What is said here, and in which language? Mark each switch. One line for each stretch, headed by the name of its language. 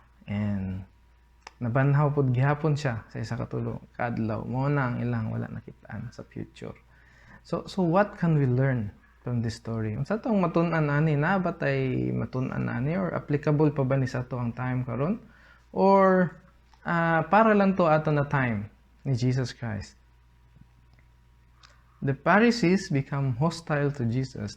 Cebuano: And nabanhaw pod gihapon siya sa isa ka tulo ka adlaw. Mao na ang ilang wala nakitaan sa future.
English: So what can we learn from this story?
Cebuano: Unsa tong matun-an ani, na ba tay matun-an ani or applicable pa ba ni sa to ang time karon? Or para lang to ato na time ni Jesus Christ?
English: The Pharisees become hostile to Jesus.